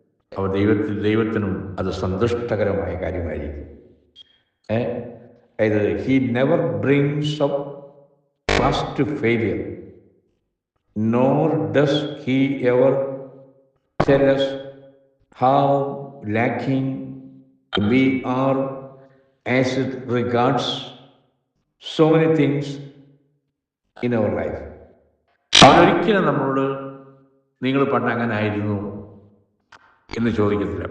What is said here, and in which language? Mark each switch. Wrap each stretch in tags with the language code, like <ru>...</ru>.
<ml>അപ്പോൾ ദൈവത്തിനും അത് സന്തുഷ്ടകരമായ കാര്യമായിരിക്കും.</ml> <en>അതായത് he never brings up us to failure, nor does he ever tell us how lacking we are as it regards so many things in our life.</en> <ml>അവരൊരിക്കലും നമ്മളോട് നിങ്ങൾ പണ്ട് അങ്ങനെ ആയിരുന്നു എന്ന് ചോദിക്കത്തില്ല.</ml>